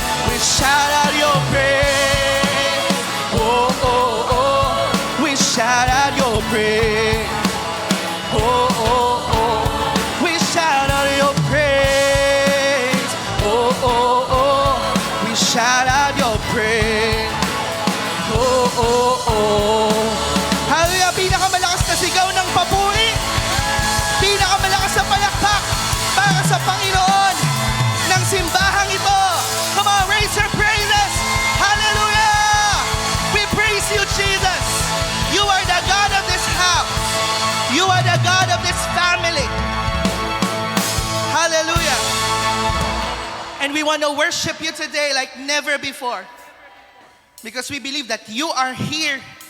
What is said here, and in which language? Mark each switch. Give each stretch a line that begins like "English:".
English: We shout out your praise. Oh, oh, oh. We shout out your praise. Oh, oh, oh. We shout out your praise. Oh, oh, oh. We shout out your praise. Oh, oh, oh. Hallelujah.
Filipino: Pinakamalakas na sigaw ng papuri. Pinakamalakas na palakpak para sa Panginoon ng simbahang ito.
English: Come on, raise your praises. Hallelujah. We praise you, Jesus. You are the God of this house. You are the God of this family. Hallelujah. And we want to worship you today like never before. Because we believe that you are here.